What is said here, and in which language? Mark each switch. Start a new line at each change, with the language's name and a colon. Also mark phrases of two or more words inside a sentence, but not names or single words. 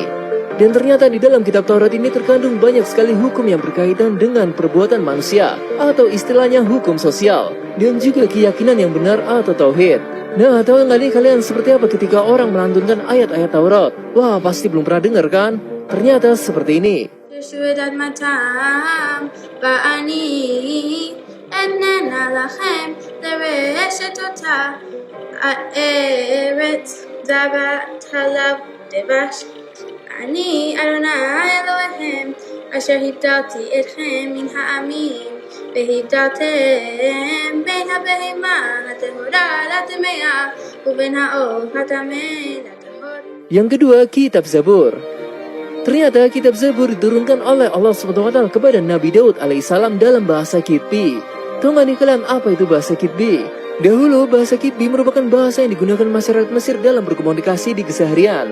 Indonesian: Dan ternyata di dalam kitab Taurat ini terkandung banyak sekali hukum yang berkaitan dengan perbuatan manusia, atau istilahnya hukum sosial, dan juga keyakinan yang benar atau tauhid. Nah, tahu nggak nih kalian seperti apa ketika orang melantunkan ayat-ayat Taurat? Wah, pasti belum pernah dengar kan? Ternyata seperti ini.
Hebrew: אני אדוני אלוהיכם אשר הבדלתי אתכם מן העמים והבדלתם בין הבהמה הטהורה לטמאה ובין העוף הטמא לטהור.
Indonesian: Yang kedua, kitab Zabur. Ternyata kitab Zabur diturunkan oleh Allah SWT kepada Nabi Daud alaihissalam dalam bahasa Kitbi. Tahu nggak nih kalian apa itu bahasa Kitbi? Dahulu bahasa Kitbi merupakan bahasa yang digunakan masyarakat Mesir dalam berkomunikasi di keseharian.